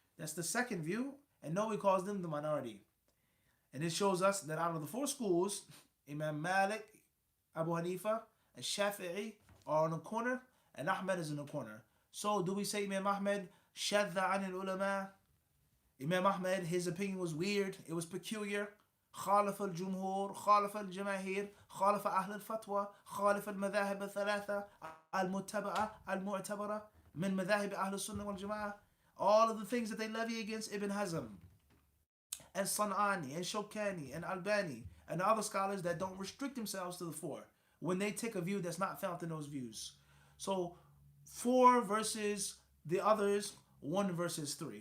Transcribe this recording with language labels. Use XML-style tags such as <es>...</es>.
<en>That's the second view, and nobody calls them the minority. And it shows us that out of the 4 schools, Imam Malik, Abu Hanifa, and Shafi'i are on the corner, and Ahmed is in the corner. So do we say Imam Ahmed, shadda an al-ulama? Imam Ahmed, his opinion was weird, it was peculiar.</en> <ar>خالف الجمهور خالف الجماهير خالف أهل الفتوى خالف المذاهب الثلاثة المتبعة المعتبرة من مذاهب أهل السنة والجماعة.</ar> <en>All of the things that they levy against Ibn Hazm and San'ani and Shawkani and Albani and other scholars that don't restrict themselves to the 4 when they take a view that's not found in those views. So 4 versus the others, 1 versus 3.</en>